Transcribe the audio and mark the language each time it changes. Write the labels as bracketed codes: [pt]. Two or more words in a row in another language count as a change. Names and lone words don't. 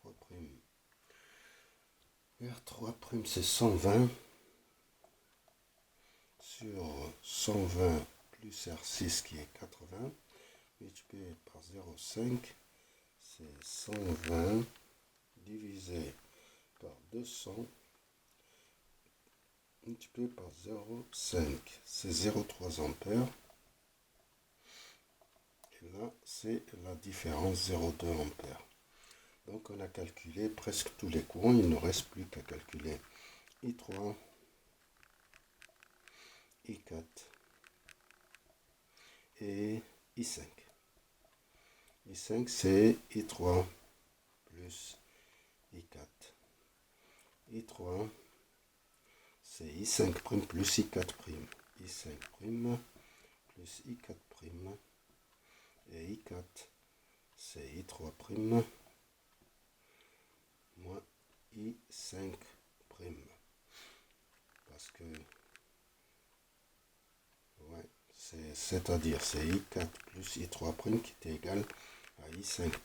[fr] R3' c'est 120 sur 120 plus R6 qui est 80 multiplié par 0,5, c'est 120 divisé par 200 multiplié par 0,5, c'est 0,3 ampères. Et là, c'est la différence 0,2 ampères. Donc on a calculé presque tous les courants, il ne reste plus qu'à calculer I3, I4 et I5. I5 c'est I3 plus I4. I3 c'est I5' plus I4'. I5' plus I4'. Et I4 c'est I3' moins I5'. Parce que, ouais, c'est-à-dire c'est I4 plus I3' qui est égal à I5'.